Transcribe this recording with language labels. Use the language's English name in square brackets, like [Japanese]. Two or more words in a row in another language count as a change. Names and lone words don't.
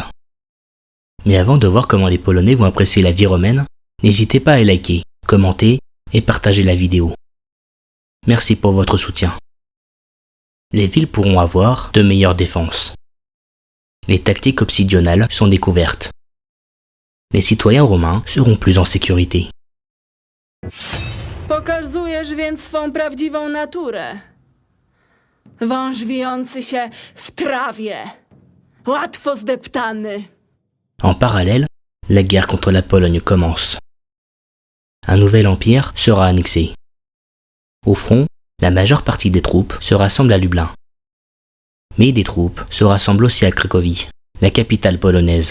[French] Mais avant de voir comment les Polonais vont apprécier la vie romaine, n'hésitez pas à liker, commenter et partager la vidéo. Merci pour votre soutien. Les villes pourront avoir de meilleures défenses. Les tactiques obsidionales sont découvertes. Les citoyens romains seront plus en sécurité. [Polish] Pokazujesz więc swą prawdziwą naturę. Wąż wijący się w trawie. Łatwo zdeptany. [French] En parallèle, la guerre contre la Pologne commence. Un nouvel empire sera annexé. Au front, la majeure partie des troupes se rassemble à Lublin. Mais des troupes se rassemblent aussi à Cracovie, la capitale polonaise.